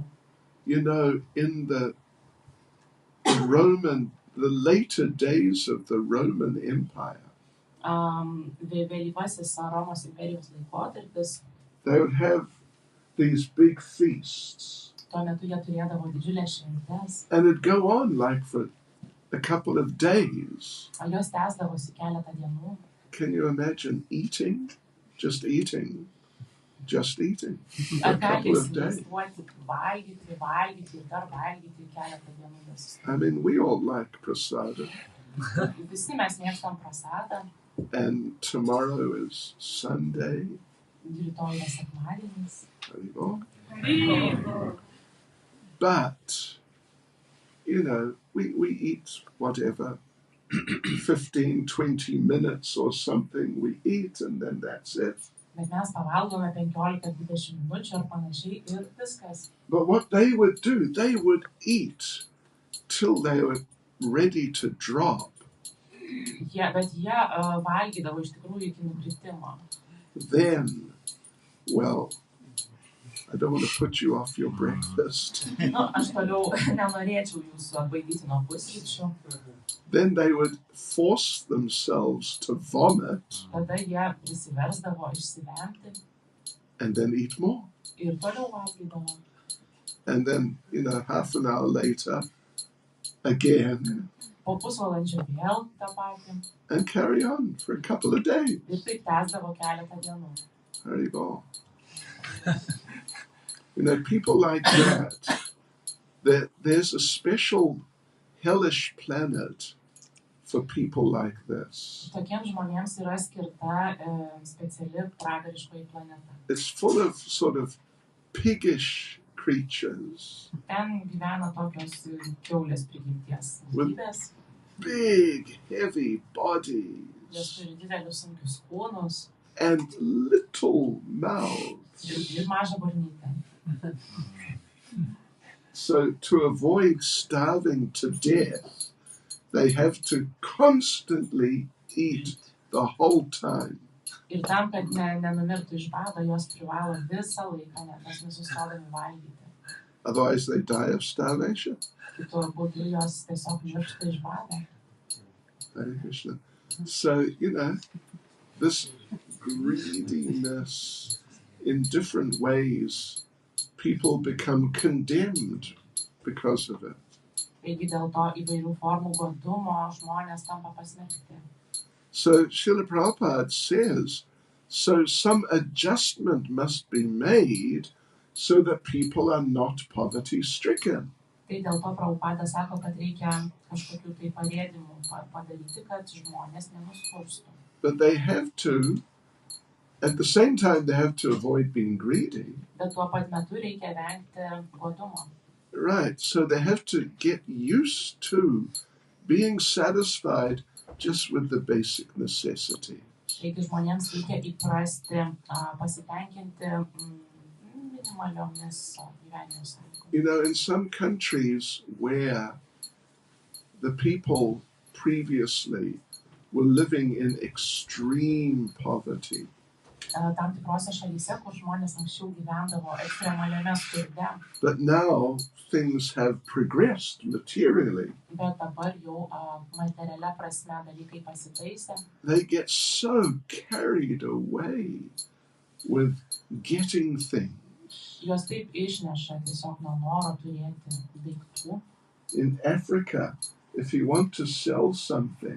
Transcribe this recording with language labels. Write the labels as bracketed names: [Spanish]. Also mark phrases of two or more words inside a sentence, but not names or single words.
[English] You know, in the later days of the Roman Empire, [Lithuanian] Vėlyvasis Romos imperijos laikotarpis, [English] they would have these big feasts. [Lithuanian] Tuo metu jie turėdavo didžiulės šventes. [English] And it'd go on like for a couple of days. [Lithuanian] O jos tęsdavosi keletą dienų. [English] Can you imagine eating? Just eating. Just eating. For a couple of days. [Lithuanian] Valgyti ir dar valgyti keletą dienų. [English] I mean, we all like prasada. [Lithuanian] Visi mes mėgstam prasadą. [English] And tomorrow is Sunday. [Lithuanian] Rytoj yra sekmadienis. [English] But, you know, we eat whatever, 15, 20 minutes or something we eat, and then that's it. [Lithuanian] Bet mes pavalgome 15-20 minučių ar panašiai ir viskas. [English] But what they would do, they would eat till they were ready to drop. [Lithuanian] Bet jie valgydavo iš tikrųjų iki nukritimo. [English] Then, well, I don't want to put you off your breakfast. [Lithuanian] Aš toliau nenorėčiau jūsų atbaidyti nuo pusryčių. [English] Then they would force themselves to vomit. [Lithuanian] Tada jie prisiversdavo išsivemti. [English] And then eat more. [Lithuanian] Ir toliau valgydavo. [English] And then, you know, half an hour later, again. [Lithuanian] Po pusvalandžio vėl tą patį. [English] And carry on for a couple of days. [Lithuanian] Ir taip tęsdavo keletą dienų. [English] Very well. You know, people like that, there's a special hellish planet for people like this. [Lithuanian] Tokiems žmonėms yra skirta speciali pragariškoji planeta. [English] It's full of sort of piggish creatures. [Lithuanian] Ten gyvena tokios kiaulės prigimties būtybės. [English] Big, heavy bodies. [Lithuanian] Jos turi didelius sunkius kūnus. [English] And little mouths. [Lithuanian] Ir mažą burnytę. [English] So to avoid starving to death, they have to constantly eat the whole time. [Lithuanian] Ir tam, kad nenumirtų iš bado, jos privalo visą laiką, nes nesustodami valgyti. [English] Otherwise they die of starvation. [Lithuanian] Kitu būdu jos tiesiog miršta iš bado. [English] Hare Krishna. So, you know, this greediness in different ways, people become condemned because of it. [Lithuanian] Taigi dėl to įvairių formų godumo žmonės tampa pasmerkti. [English] So Srila Prabhupada says, so some adjustment must be made so that people are not poverty stricken. [Lithuanian] Tai dėl to Prabhupada sako, kad reikia kažkokių tai parėdimų padaryti, kad žmonės nenuskurstų. [English] But they have to, at the same time, they have to avoid being greedy. [Lithuanian] Bet tuo pat metu reikia vengti godumo. [English] Right, so they have to get used to being satisfied just with the basic necessities. [Lithuanian] Taigi žmonėms reikia įprasti pasitenkinti minimaliomis gyvenimo sąlygomis. [English] You know, in some countries where the people previously were living in extreme poverty, [Lithuanian] tam tikrose šalyse, kur žmonės anksčiau gyvendavo ekstremaliame skurde, [English] But now things have progressed materially. [Lithuanian] bet dabar jau materialia prasme dalykai pasitaisė. [English] They get so carried away with getting things. [Lithuanian] Juos taip išneša tiesiog nuo noro turėti daiktų. [English] In Africa, if you want to sell something,